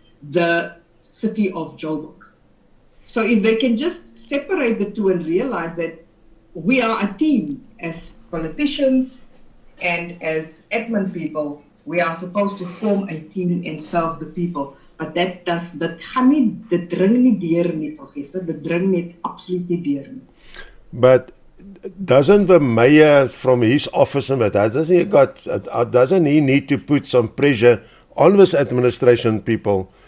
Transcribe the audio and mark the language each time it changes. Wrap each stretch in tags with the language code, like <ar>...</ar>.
<en>The city of Joburg. So if they can just separate the two and realize that we are a team as politicians and as admin people, we are supposed to form a team and serve the people.</en> <af>But dat gaan nie, dit dring nie deur nie, professor. Dit dring net absoluut nie deur nie.</af> <en>But doesn't the mayor from his office and doesn't he need to put some pressure on his administration people?</en>